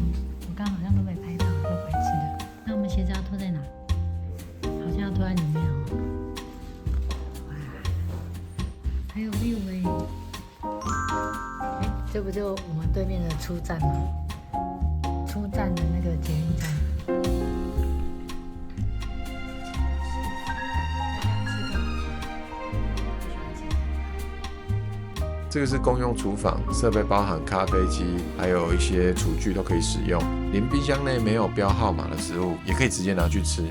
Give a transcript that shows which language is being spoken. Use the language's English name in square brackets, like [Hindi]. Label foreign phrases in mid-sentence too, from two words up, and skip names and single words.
[Chinese] 我剛好像都沒拍到，都白痴的。那我們鞋子要拖在哪？好像要拖在裡面哦。哇，還有 view 哎，這不就我們對面的出站嗎？出站的那個捷運站。這個是公用廚房，設備包含咖啡機，還有一些廚具都可以使用。連冰箱內沒有標號碼的食物，也可以直接拿去吃。